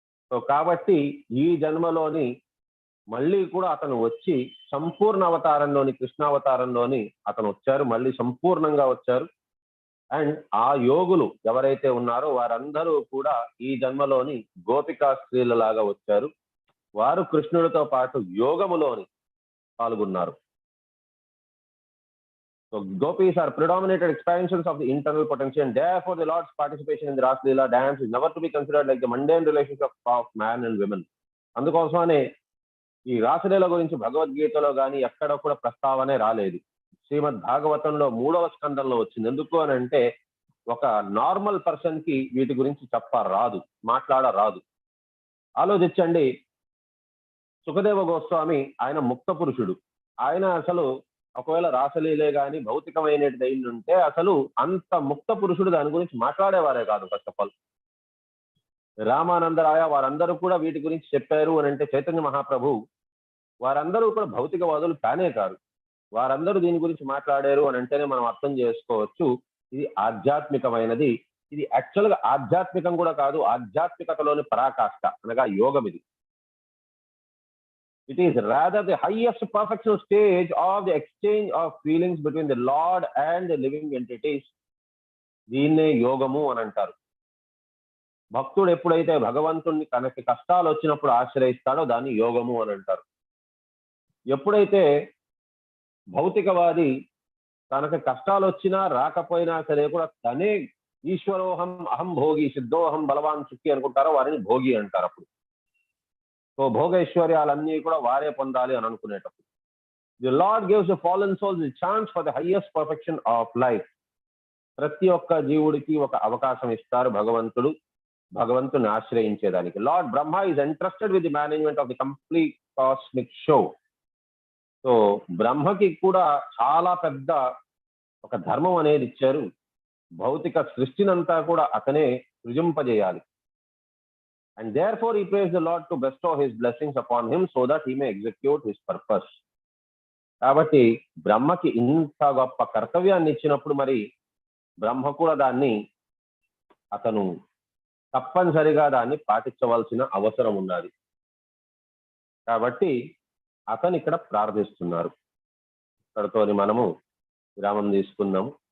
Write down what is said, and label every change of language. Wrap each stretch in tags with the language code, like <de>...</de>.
<te>So కాబట్టి ఈ జన్మలోని మళ్ళీ కూడా అతను వచ్చి సంపూర్ణ అవతారంలోని, కృష్ణావతారంలోని అతను వచ్చారు, మళ్ళీ సంపూర్ణంగా వచ్చారు. అండ్ ఆ యోగులు ఎవరైతే ఉన్నారో వారందరూ కూడా ఈ జన్మలోని గోపికా స్త్రీలలాగా వచ్చారు. వారు కృష్ణుడితో పాటు యోగములోని పాల్గొన్నారు.</te> <en>So gopis are predominated expansions of the internal potential, and therefore the Lord's participation in the Rasa Leela dance is never to be considered like the mundane relationship of man and women.</en> <te>అందుకోసమనే ఈ రాసలీల గురించి భగవద్గీతలో కానీ ఎక్కడ కూడా ప్రస్తావనే రాలేదు. శ్రీమద్ భాగవతంలో 3వ స్కందంలో వచ్చింది. ఎందుకు అని అంటే ఒక నార్మల్ పర్సన్ కి వీటి గురించి చెప్పరాదు, మాట్లాడరాదు. ఆలోచించండి, సుఖదేవ గోస్వామి ఆయన ముక్త పురుషుడు. ఆయన అసలు ఒకవేళ రాసలీలే కానీ భౌతికమైనది అయిందంటే అసలు అంత ముక్త పురుషుడు దాని గురించి మాట్లాడేవారే కాదు. ఫస్ట్ ఆఫ్ ఆల్ రామానందరాయ వారందరూ కూడా వీటి గురించి చెప్పారు అని అంటే చైతన్య మహాప్రభు వారందరూ కూడా భౌతికవాదులు కానే కాదు. వారందరూ దీని గురించి మాట్లాడారు అని అంటేనే మనం అర్థం చేసుకోవచ్చు ఇది ఆధ్యాత్మికమైనది. ఇది యాక్చువల్గా ఆధ్యాత్మికం కూడా కాదు, ఆధ్యాత్మికతలోని పరాకాష్ట అనగా యోగం ఇది.</te> <en>It is rather the highest perfectional stage of the exchange of feelings between the Lord and the living entities.</en> <te>దీన్నే యోగము అని అంటారు. భక్తుడు ఎప్పుడైతే భగవంతుణ్ణి తనకి కష్టాలు వచ్చినప్పుడు ఆశ్రయిస్తాడో దాన్ని యోగము అని అంటారు. ఎప్పుడైతే భౌతికవాది తనకు కష్టాలు వచ్చినా రాకపోయినా సరే కూడా తనే</te> <sa>ఈశ్వరోహం అహం భోగి సిద్ధోహం బలవాన్ సుఖి</sa> <te>అనుకుంటారో వారిని భోగి అంటారు. అప్పుడు సో భోగైశ్వర్యాలన్నీ కూడా వారే పొందాలి అని అనుకునేటప్పుడు</te> <en>The Lord gives the fallen souls the chance for the highest perfection of life.</en> <te>ప్రతి ఒక్క జీవుడికి ఒక అవకాశం ఇస్తారు భగవంతుని ఆశ్రయించేదానికి.</te> <en>Lord Brahma is entrusted with the management of the complete cosmic show.</en> <te>So బ్రహ్మకి కూడా చాలా పెద్ద ఒక ధర్మం అనేది ఇచ్చారు. భౌతిక సృష్టినంతా కూడా అతనే సృజింపజేయాలి.</te> <en>And therefore he prays the Lord to bestow his blessings upon him so that he may execute his purpose.</en> <te>కాబట్టి బ్రహ్మకి ఇంత గొప్ప కర్తవ్యాన్ని ఇచ్చినప్పుడు మరి బ్రహ్మ కూడా దాన్ని అతను తప్పనిసరిగా దాన్ని పాటించవలసిన అవసరం ఉన్నది. కాబట్టి అతను ఇక్కడ ప్రార్థిస్తున్నారు. ఇక్కడతోని మనము విరామం తీసుకుందాము.</te>